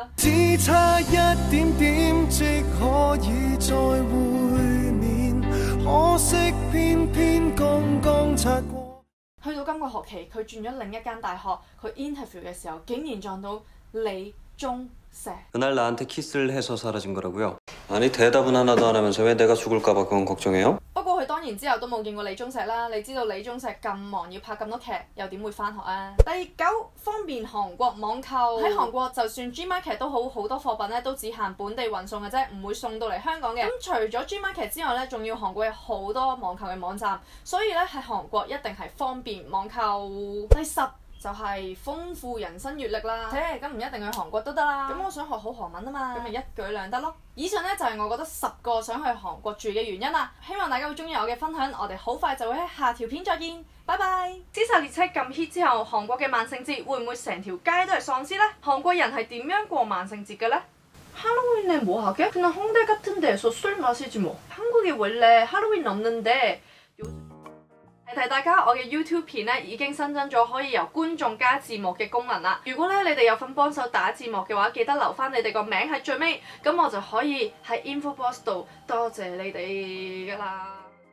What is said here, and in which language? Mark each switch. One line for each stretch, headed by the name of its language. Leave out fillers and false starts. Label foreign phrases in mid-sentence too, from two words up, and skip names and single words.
Cantonese: 只差一點點即可以再會面，可惜偏偏剛剛擦過。去到今個學期，佢轉咗另一間大學，佢 interview 嘅時候，竟然撞到李鐘碩。
Korean: 그날나한테 키스를 해서 사라진 거라고요? 아니 대답은 하나도 안 하면서 왜 내가 죽을까 봐 그건 걱정해요?
Cantonese: 不過佢當然之後都冇見過李鐘碩啦。你知道李鐘碩咁忙要拍咁多劇，又點會返學啊？第9，方便韓國網購。喺韓國就算 Gmarket 都好，好多貨品咧都只限本地運送嘅啫，唔會送到嚟香港嘅。咁除咗 Gmarket 之外咧，仲要韓國有好多網購嘅網站，所以咧喺韓國一定係方便網購。第10，就係豐富人生閲歷啦。咁唔一定去韓國都得啦。咁我想學好韓文啊嘛，咁咪一舉兩得咯。以上呢，就係我覺得10個想去韓國住嘅原因啦。希望大家會中意我嘅分享，我哋好快就會喺下條片再見，拜拜。屍殺列車咁 hit 之後，韓國嘅萬聖節會唔會成條街都係喪屍呢？韓國人係點樣過萬聖節嘅呢？
Korean: 할로윈에 뭐 하게? 그냥 홍대 같은 데서 술 마시지 뭐. 한국이 원래 할로윈 없는데
Cantonese: 提提大家，我嘅 YouTube 片咧已經新增咗可以由觀眾加字幕嘅功能啦。如果咧你哋有份幫手打字幕嘅話，記得留翻你哋個名喺最尾，咁我就可以喺
English: info box
Cantonese: 度多謝你哋㗎啦。